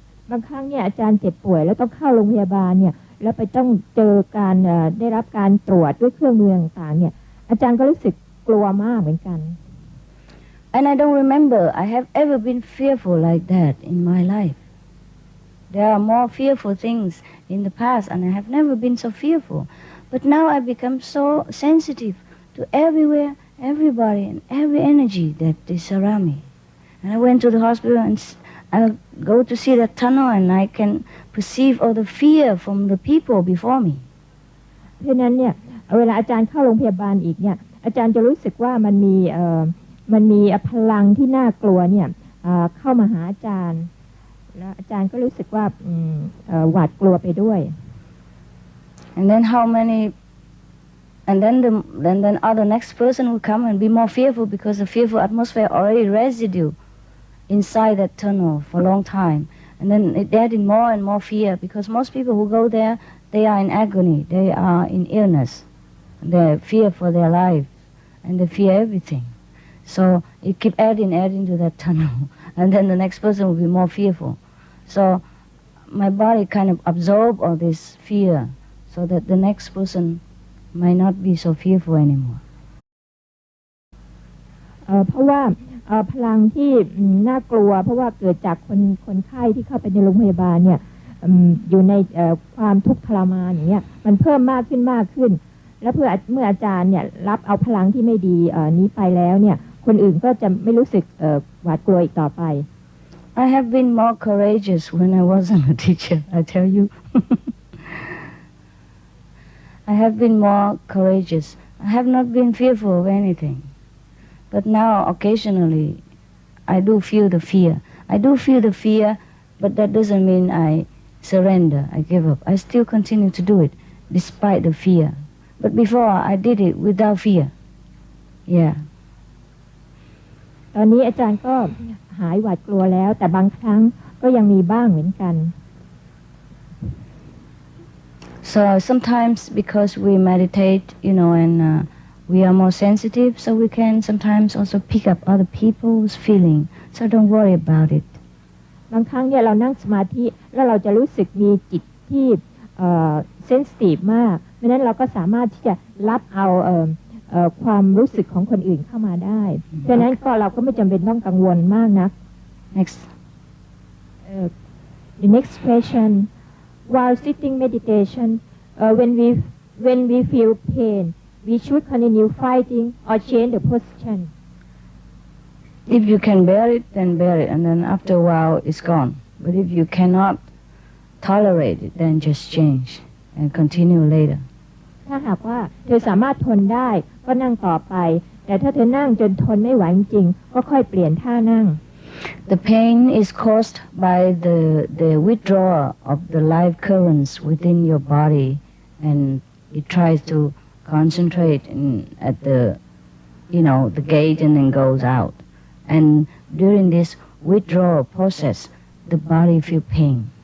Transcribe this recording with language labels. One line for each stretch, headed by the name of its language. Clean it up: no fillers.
Thai: บางครั้งเนี่ยอาจารย์เจ็บป่วยแล้วต้องเข้าโรงพยาบาลเนี่ยแล้วไปต้องเจอการได้รับการตรวจด้วยเครื่องมือต่างๆเนี่ยอาจารย์ก็รู้สึกกลัวมากเหมือนกัน
English: And I don't remember I have ever been fearful like that in my life. There are more fearful things in the past and I have never been so fearful. But now I become so sensitive to everywhere, everybody and every energy that is around me. And I went to the hospital and I go to see that tunnel and I can perceive all the fear from the people before me.
Thai: เพราะนั้นเนี่ยเวลาอาจารย์เข้าโรงพยาบาลอีกเนี่ยอาจารย์จะรู้สึกว่ามันมีพลังที่น่ากลัวเนี่ยเข้ามาหาอาจารย์แล้วอาจารย์ก็รู้สึกว่าหวาดกลัวไปด้วย
English: And then how many, and then the next person will come and be more fearful because the fearful atmosphere already residue inside that tunnel for a long time. And then it added more and more fear because most people who go there, they are in agony, they are in illness, they fear for their life, and they fear everything. So it keep adding to that tunnel, and then the next person will be more fearful. So my body kind of absorb all this fear so that the next person might not be so fearful anymore.
Thai: เพราะว่าพลังที่น่ากลัวเพราะว่าเกิดจากคนไข้ที่เข้าไปในโรงพยาบาลเนี่ยอยู่ในความทุกข์ทรมานอย่างเงี้ยมันเพิ่มมากขึ้นแล้วเมื่ออาจารย์เนี่ยรับเอาพลังที่ไม่ดีนี้ไปแล้วเนี่ยคนอื่นก็จะไม่รู้สึกหวาดกลัวอีกต่อไป
English: I have been more courageous when I wasn't a teacher, I tell you. I have been more courageous. I have not been fearful of anything. But now, occasionally, I do feel the fear. I do feel the fear, but that doesn't mean I surrender, I give up. I still continue to do it, despite the fear. But before, I did it without fear. Yeah.
Thai: ตอนนี้อาจารย์ก็หายหวาดกลัวแล้วแต่บางครั้งก็ยังมีบ้างเหมือนกัน
English: So sometimes because we meditate, and we are more sensitive, so we can sometimes also pick up other people's feeling. So don't worry about it.
Thai: บางครั้งเนี่ยเรานั่งสมาธิแล้วเราจะรู้สึกมีจิตที่เซนซิทีฟมากเพราะนั้นเราก็สามารถที่จะรับเอาความรู้สึกของคนอื่นเข้ามาได้เพราะนั้นก็เราก็ไม่จำเป็นต้องกังวลมากนัก
English: Next. The next question. While sitting meditation, when we feel pain, we should continue fighting or change the position. If you can bear it, then bear it, and then after a while it's gone. But if you cannot tolerate it, then just change and continue later.
Thai: ถ้าหากว่าเธอสามารถทนได้ก็นั่งต่อไปแต่ถ้าเธอนั่งจนทนไม่ไหวจริงๆก็ค่อยเปลี่ยนท่านั่ง
English: The pain is caused by the withdrawal of the life currents within your body, and it tries to concentrate at the gate and then goes out. And during this withdrawal process, the body feel pain.